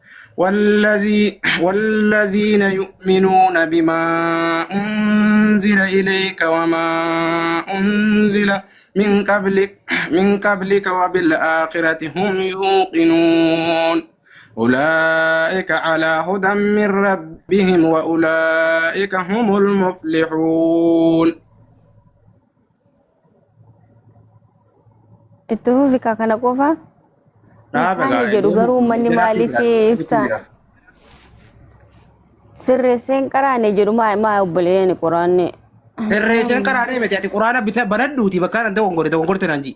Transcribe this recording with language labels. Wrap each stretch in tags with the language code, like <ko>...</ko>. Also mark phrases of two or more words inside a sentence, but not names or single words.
<ar>والذين يؤمنون بما أنزل إليك وما أنزل من قبلك وبالآخرة هم يوقنون أولئك على هدى من ربهم وأولئك هم المفلحون.</ar> <om>Itu fika kana qofa? Kan jedhu garuu manni maaliif ibsa? Sirreesseen qaraane jedhu maa obboleeyyan quraanne. Sirreesseen qaraane miti ati quraana banadhuuti bakka nante gongorte nanji.</om>